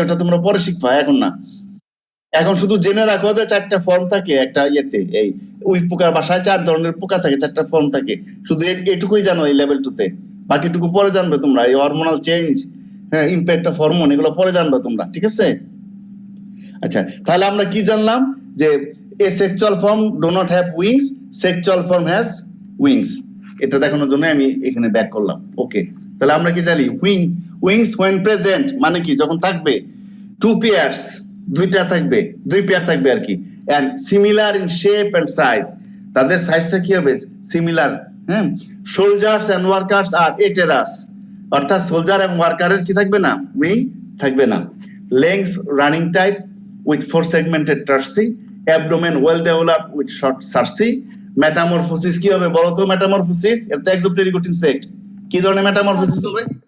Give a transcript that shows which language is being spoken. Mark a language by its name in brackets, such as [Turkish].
[Bangla] ওটা তোমরা পরে শিখবা, এখন না। এখন শুধু জেনে রাখো যে চারটা ফর্ম থাকে একটা ইয়েতে, এই উই পোকার বাসায় 4 ধরনের পোকা থাকে, 4টা ফর্ম থাকে। শুধু এটুকুই জানো এই লেভেল 2 তে, বাকিটুকু পরে জানবে তোমরা। এই হরমোনাল চেঞ্জ, হ্যাঁ, ইম্প্যাক্ট অফ হরমোন, এগুলো পরে জানবে তোমরা, ঠিক আছে? আচ্ছা, তাহলে আমরা কি জানলাম? [English] যে asexual form do not have wings, sexual form has wings. [Bangla] এটা দেখানোর জন্য আমি এখানে ব্যাক করলাম। ওকে, তাহলে আমরা কি জানি? [English] wings when present [Bangla] মানে কি? যখন থাকবে। [English] 2 pairs, [Bangla] দুইটা থাকবে, 2 পেয়ার থাকবে আর কি। [English] and similar in shape and size, [Bangla] তাদের সাইজটা কি হবে? [English] Similar. [Bangla] হ্যাঁ, [English] soldiers and workers are aterous, [Bangla] অর্থাৎ সোলজার এবং ওয়ার্কারের কি থাকবে না? উইং থাকবে না। [English] length running type with 4 segmented tarsi, abdomen well developed with short tarsi. [Bangla] Metamorphosis কি হবে বলো তো? মেটামরফোসিস, এটা তো exopteric insect। কি ধরনের মেটামরফোসিস হবে?